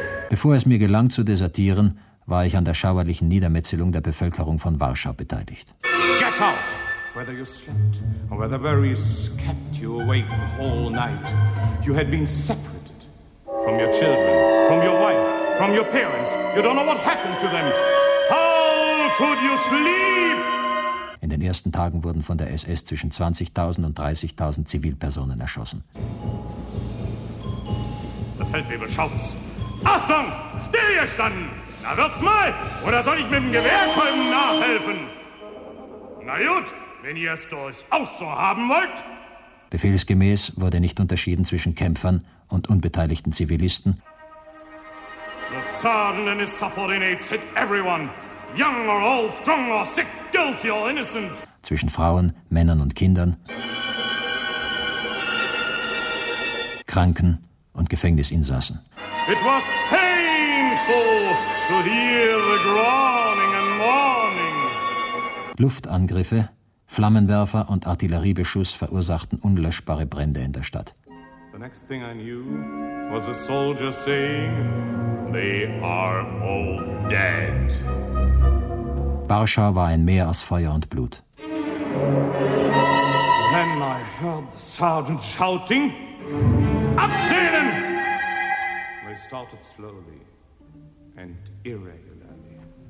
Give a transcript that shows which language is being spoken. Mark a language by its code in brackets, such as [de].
[de] Bevor es mir gelang zu desertieren, war ich an der schauerlichen Niedermetzelung der Bevölkerung von Warschau beteiligt. [en] Get out! Whether you slept or whether various kept you awake the whole night, you had been separated from your children, from your wife, from your parents. You don't know what happened to them. How could you sleep? [de] In den ersten Tagen wurden von der SS zwischen 20.000 und 30.000 Zivilpersonen erschossen. Der Feldwebel schaut's. Achtung! Stillgestanden! Na, wird's mal! Oder soll ich mit dem Gewehrkolben nachhelfen? Na gut, wenn ihr es durchaus so haben wollt! Befehlsgemäß wurde nicht unterschieden zwischen Kämpfern und unbeteiligten Zivilisten. [en] The sergeant and his subordinates hit everyone. Young or old, strong or sick, guilty or innocent. [de] Zwischen Frauen, Männern und Kindern. Kranken und Gefängnisinsassen. [en] It was painful to hear the groaning and mourning. [de] Luftangriffe, Flammenwerfer und Artilleriebeschuss verursachten unlöschbare Brände in der Stadt. [en] The next thing I knew was a soldier saying, they are all dead. [de] Warschau war ein Meer aus Feuer und Blut. [en] Then I heard the sergeant shouting, [de] abzählen! [en] They started slowly and irregularly.